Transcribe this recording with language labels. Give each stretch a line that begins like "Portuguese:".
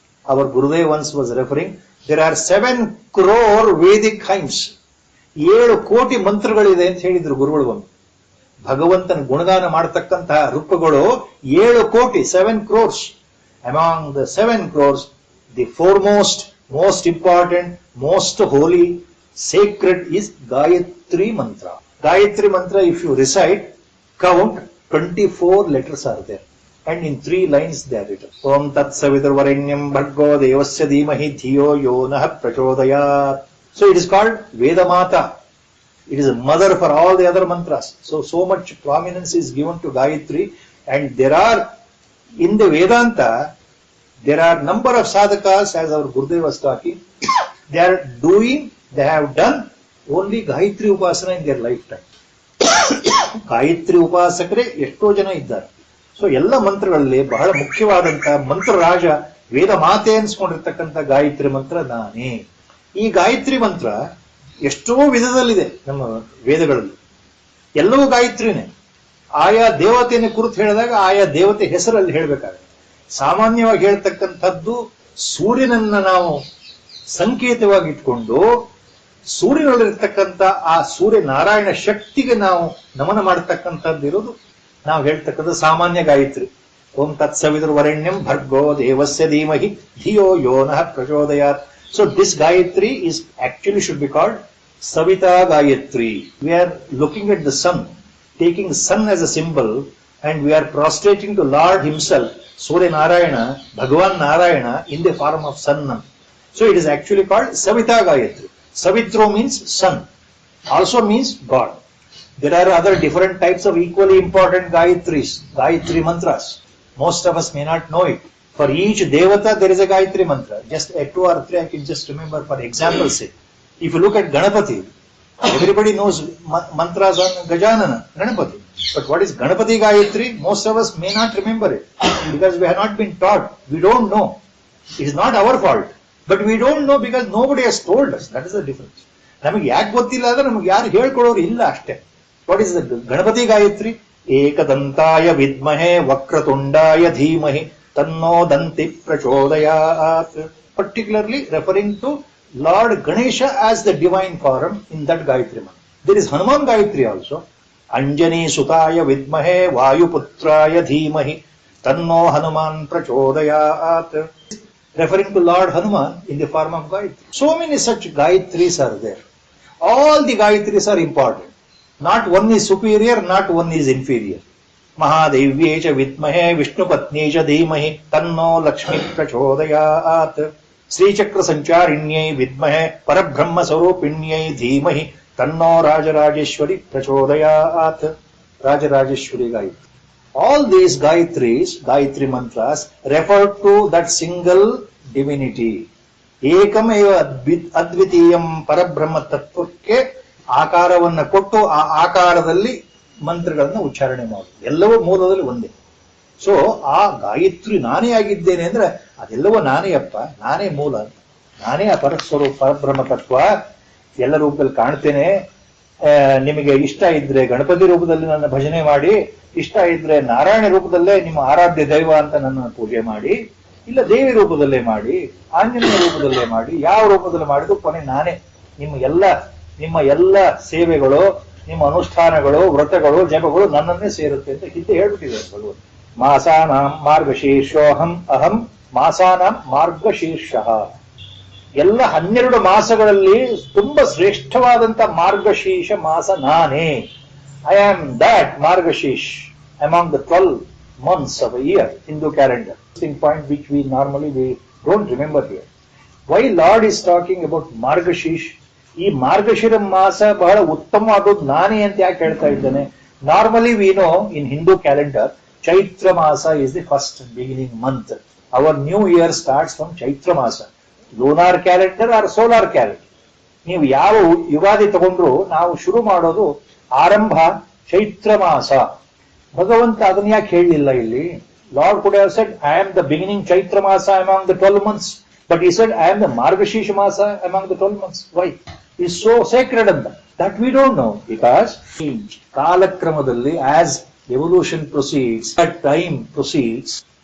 English: our Gurudev once was referring, there are 7 crore Vedic hymns.
Kannada: 7 ಕೋಟಿ ಮಂತ್ರಗಳಿದೆ ಅಂತ ಹೇಳಿದ್ರು ಗುರುಗಳು ಒಂದು. ಭಗವಂತನ ಗುಣಗಾನ ಮಾಡತಕ್ಕಂತಹ ರೂಪಗಳು 7 ಕೋಟಿ, 7 crores.
English: Among the 7 crores, the foremost, most important, most holy, sacred is Gayatri Mantra. Gayatri Mantra, if you recite, count, 24 letters are there. And in 3 lines they are written.
Sanskrit: Om Tat Saviturvarenyam Bhargo Devasya Dhimahi Dhiyo Yo Nah Prachodayat.
English: So it is called Vedamata. It is a mother for all the other mantras. So much prominence is given to Gayatri. And there are, in the Vedanta, there are number of sadhakas, as our Gurudev was talking, they have done only Gayatri Upasana in their lifetime.
Kannada: Gayatri ಉಪಾಸಕರೇ ಎಷ್ಟೋ ಜನ ಇದ್ದಾರೆ. So ಎಲ್ಲ ಮಂತ್ರಗಳಲ್ಲಿ ಬಹಳ ಮುಖ್ಯವಾದಂತ ಮಂತ್ರರಾಜ, ವೇದ ಮಾತೆ ಅನ್ಸ್ಕೊಂಡಿರ್ತಕ್ಕಂಥ ಗಾಯತ್ರಿ ಮಂತ್ರ ನಾನೇ. ಈ ಗಾಯತ್ರಿ ಮಂತ್ರ ಎಷ್ಟೋ ವಿಧದಲ್ಲಿದೆ ನಮ್ಮ ವೇದಗಳಲ್ಲಿ. ಎಲ್ಲವೂ ಗಾಯತ್ರಿನೇ. ಆಯಾ ದೇವತೆಯನ್ನು ಕುರಿತು ಹೇಳಿದಾಗ ಆಯಾ ದೇವತೆ ಹೆಸರಲ್ಲಿ ಹೇಳಬೇಕಾಗುತ್ತೆ. ಸಾಮಾನ್ಯವಾಗಿ ಹೇಳ್ತಕ್ಕಂಥದ್ದು ಸೂರ್ಯನನ್ನ ನಾವು ಸಂಕೇತವಾಗಿ ಇಟ್ಕೊಂಡು ಸೂರ್ಯನಲ್ಲಿರ್ತಕ್ಕಂಥ ಆ ಸೂರ್ಯ ನಾರಾಯಣ ಶಕ್ತಿಗೆ ನಾವು ನಮನ ಮಾಡತಕ್ಕಂಥದ್ದು ಇರೋದು ನಾವು ಹೇಳ್ತಕ್ಕಂಥ ಸಾಮಾನ್ಯ ಗಾಯತ್ರಿ.
Sanskrit: ಓಂ ತತ್ ಸವಿತುರ್ವರೆಣ್ಯಂ ಭರ್ಗೋ ದೇವಸ್ಯ ಧೀಮಹಿ ಧಿಯೋ ಯೋ ನಃ ಪ್ರಚೋದಯಾತ್.
English: So this Gayatri is actually should be called Savita Gayatri. We are looking at the sun, taking sun as a symbol, and we are prostrating to Lord himself, Surya Narayana, Bhagavan Narayana, in the form of sun. So it is actually called Savita Gayatri. Savitro means sun, also means God. There are other different types of equally important Gayatris, Gayatri mantras. Most of us may not know it. For each devata there is a Gayatri mantra. Just 2 or 3 I can just remember for example's sake. If you look at Ganapati, everybody knows mantras on Gajanana, Ganapati. But what is Ganapati Gayatri? Most of us may not remember it because we have not been taught. We don't know. It is not our fault. But we don't know because nobody has told us. That is the difference.
Kannada: ನಮಗೆ ಯಾಕೆ ಗೊತ್ತಿಲ್ಲ ಅಂದ್ರೆ ನಮಗೆ ಯಾರು ಹೇಳ್ಕೊಡೋರು ಇಲ್ಲ ಅಷ್ಟೇ.
English: What is the Ganapati Gayatri?
Sanskrit: ಏಕದಂತಾಯ ವಿದ್ಮಹೆ ವಕ್ರತುಂಡಾಯ ಧೀಮಹಿ ತನ್ನೋ ದಂತಿ ಪ್ರಚೋದಯಾತ್.
English: Particularly referring to Lord Ganesha as the divine form in that Gayatri mantra. There is Hanuman Gayatri also.
Sanskrit: Anjani sutaya vidmahe vayuputraya dhimahi tanno Hanuman prachodayat.
English: Referring to Lord Hanuman in the form of Gayatri. So many such Gayatris are there. All the Gayatris are important. Not one is superior, not one is inferior.
Sanskrit: Mahadevyecha vidmahe Vishnupatnecha dhimahi tanno Lakshmi prachodayat. Sri Chakra Sancharinyai vidmahe Parabrahma Sarupinyai dhimahi tanno Rajarajeshwari prachodayat. Rajarajeshwari Gayatri.
English: All these Gayatris, Gayatri mantras, refer to that single divinity.
Sanskrit: Ekameva advitiyam Parabrahma
Kannada: ತತ್ವಕ್ಕೆ ಆಕಾರವನ್ನ ಕೊಟ್ಟು ಆ ಆಕಾರದಲ್ಲಿ ಮಂತ್ರಗಳನ್ನ ಉಚ್ಚಾರಣೆ ಮಾಡುವುದು. ಎಲ್ಲವೂ ಮೂಲದಲ್ಲಿ ಒಂದೇ. So ಆ ಗಾಯತ್ರಿ ನಾನೇ ಆಗಿದ್ದೇನೆ ಅಂದ್ರೆ ಅದೆಲ್ಲವೂ ನಾನೇ ಅಪ್ಪ, ನಾನೇ ಮೂಲ, ನಾನೇ ಆ ಪರಸ್ವರೂಪ ಪರಬ್ರಹ್ಮ ತತ್ವ ಎಲ್ಲ ರೂಪದಲ್ಲಿ ಕಾಣ್ತೇನೆ. ನಿಮಗೆ ಇಷ್ಟ ಇದ್ರೆ ಗಣಪತಿ ರೂಪದಲ್ಲಿ ನನ್ನ ಭಜನೆ ಮಾಡಿ, ಇಷ್ಟ ಇದ್ರೆ ನಾರಾಯಣ ರೂಪದಲ್ಲೇ ನಿಮ್ಮ ಆರಾಧ್ಯ ದೈವ ಅಂತ ನನ್ನ ಪೂಜೆ ಮಾಡಿ, ಇಲ್ಲ ದೇವಿ ರೂಪದಲ್ಲೇ ಮಾಡಿ, ಆಂಜನೇಯ ರೂಪದಲ್ಲೇ ಮಾಡಿ, ಯಾವ ರೂಪದಲ್ಲಿ ಮಾಡಿದ್ರು ಕೊನೆ ನಾನೇ. ನಿಮ್ಮ ಎಲ್ಲ ಸೇವೆಗಳು, ನಿಮ್ಮ ಅನುಷ್ಠಾನಗಳು, ವ್ರತಗಳು, ಜಪಗಳು ನನ್ನನ್ನೇ ಸೇರುತ್ತೆ ಅಂತ ಹಿಂದೆ ಹೇಳ್ಬಿಟ್ಟಿದ್ದಾರೆ ಭಗವಂತ.
Sanskrit: ಮಾಸಾನಾಂ ಮಾರ್ಗಶೀರ್ಷೋಹಂ ಅಹಂ ಮಾಸಾನಾಂ ಮಾರ್ಗಶೀರ್ಷಃ.
Kannada: ಎಲ್ಲ 12 ಮಾಸಗಳಲ್ಲಿ ತುಂಬಾ ಶ್ರೇಷ್ಠವಾದಂತ ಮಾರ್ಗಶೀರ್ಷ ಮಾಸ ನಾನೇ.
English: I am that Margashish among the 12 months of a year, Hindu calendar. Interesting point which we don't remember here. Why Lord is talking about Margashish?
Kannada: ಈ ಮಾರ್ಗಶಿರ ಮಾಸ ಬಹಳ ಉತ್ತಮವಾದದ್ದು ನಾನೇ ಅಂತ ಯಾಕೆ ಹೇಳ್ತಾ ಇದ್ದಾನೆ?
English: Normally we know in Hindu calendar, Chaitra Masa is the first beginning month. Our new year starts from Chaitra Masa. Lunar calendar or solar calendar.
Kannada: ನೀವು ಯಾವ ಯುಗಾದಿ ತಗೊಂಡ್ರು ನಾವು ಶುರು ಮಾಡೋದು ಆರಂಭ ಚೈತ್ರ ಮಾಸ. ಭಗವಂತ ಅದನ್ನ ಯಾಕೆ ಹೇಳಲಿಲ್ಲ ಇಲ್ಲಿ?
English: Lord could have said, I am the beginning Chaitra Masa among the 12 months. But he said, I am the Margashirsha Masa among the 12 months. Why? He is so sacred and that we don't know. Because Kalakramadalli, as evolution proceeds, as time proceeds,